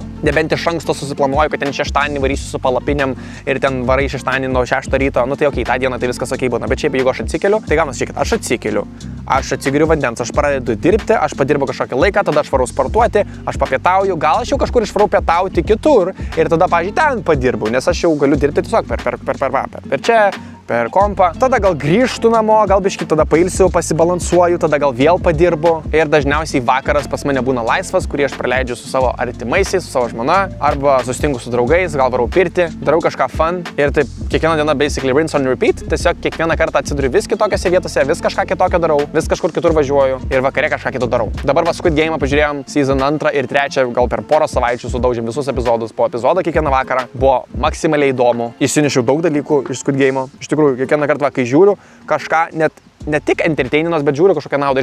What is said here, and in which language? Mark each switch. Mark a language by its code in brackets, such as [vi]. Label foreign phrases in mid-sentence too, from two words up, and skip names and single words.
[lt] Nebent iš anksto susiplanuoju, kad ten šeštadienį varysiu su palapinėm ir ten varai šeštadienį nuo 6 ryto, nu tai okei, tą dieną tai viskas okei būna, bet šiaip jeigu aš atsikeliu, tai gaunas šiek tiek, aš atsikeliu, aš atsigeriu vandens, aš pradedu dirbti, aš padirbu kažkokį laiką, tada aš varau sportuoti, aš papietauju, gal aš jau kažkur išvarau pietauti kitur ir tada, pavyzdžiui, ten padirbu, nes aš jau galiu dirbti tiesiog per čia, per kompą. Tada gal grįžtu namo, gal biškį tada pailsiu, pasibalansuoju, tada gal vėl padirbu. Ir dažniausiai vakaras pas mane būna laisvas, kurį aš praleidžiu su savo artimaisiais, su savo žmona, arba susitinku su draugais, gal varau pirti, darau kažką fun. Ir taip kiekvieną dieną [en] basically rinse on repeat, [lt] tiesiog kiekvieną kartą atsiduriu vis kitokiose vietose, vis kažką kitokio darau, vis kažkur kitur važiuoju ir vakare kažką kito darau. Dabar va Squid Game'ą pažiūrėjom season 2 ir 3, gal per porą savaičių sudaužėm visus epizodus po epizodą kiekvieną vakarą. Buvo maksimaliai įdomu. Išsinešiau daug dalykų iš Squid Game'o. Iš tikrųjų, kiekvieną kartą, kai žiūriu kažką, ne tik entertaininos, bet žiūriu kažkokią naudą.